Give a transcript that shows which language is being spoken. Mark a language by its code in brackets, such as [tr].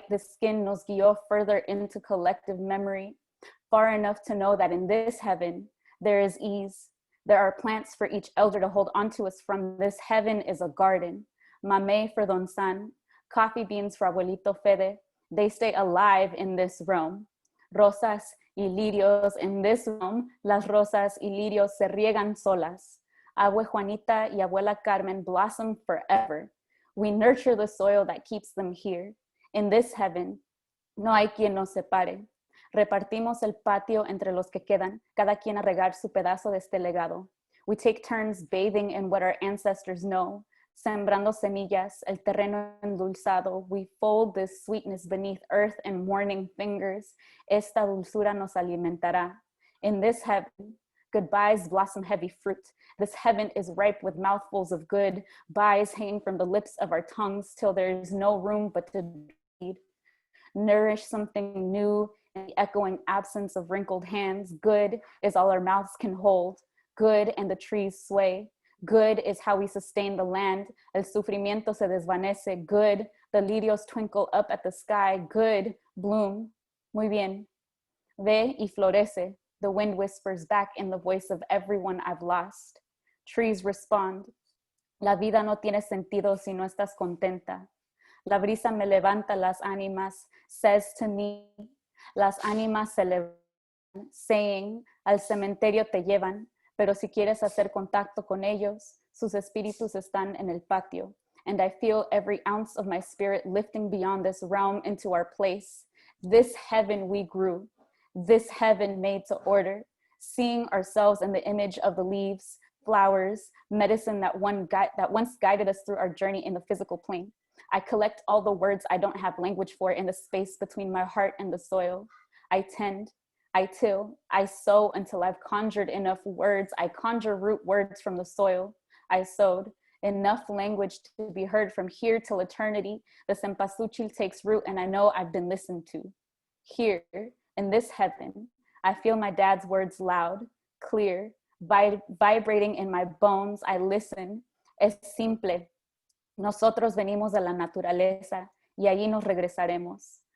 [en] The skin [es] nos guió [en] further into collective memory, far enough to know that in this heaven, there is ease. There are plants for each elder to hold onto us from. This heaven is a garden. Mamey for Don San, coffee beans for Abuelito Fede. They stay alive in this realm. [es] Rosas y lirios [en] in this realm. [es] Las rosas y lirios se riegan solas. Abue Juanita y Abuela Carmen [en] blossom forever. We nurture the soil that keeps them here. In this heaven, [es] no hay quien nos separe. Repartimos el patio entre los que quedan, cada quien a regar su pedazo de este legado. [en] We take turns bathing in what our ancestors know, [es] sembrando semillas, el terreno endulzado. [en] We fold this sweetness beneath earth and morning fingers. [es] Esta dulzura nos alimentará. [en] In this heaven, goodbyes blossom heavy fruit. This heaven is ripe with mouthfuls of good, byes hanging from the lips of our tongues till there is no room but to feed. Nourish something new in the echoing absence of wrinkled hands. Good is all our mouths can hold. Good and the trees sway. Good is how we sustain the land. [es] El sufrimiento se desvanece. [en] Good, the lirios twinkle up at the sky. Good, bloom. [es] Muy bien. Ve y florece. [en] The wind whispers back in the voice of everyone I've lost. Trees respond. [es] La vida no tiene sentido si no estás contenta. La brisa me levanta las ánimas, [en] says to me. [es] Las ánimas se levantan, [en] saying, [es] al cementerio te llevan, pero si quieres hacer contacto con ellos, sus espíritus están en el patio. [en] And I feel every ounce of my spirit lifting beyond this realm into our place. This heaven we grew. This heaven made to order, seeing ourselves in the image of the leaves, flowers, medicine that once guided us through our journey in the physical plane. I collect all the words I don't have language for in the space between my heart and the soil. I tend, I till, I sow until I've conjured enough words. I conjure root words from the soil. I sowed enough language to be heard from here till eternity. The [es] cempasúchil [en] takes root and I know I've been listened to. Here, in this heaven, I feel my dad's words loud, clear, vibrating in my bones. I listen. [es] Es simple. Nosotros venimos de la naturaleza y allí nos regresaremos.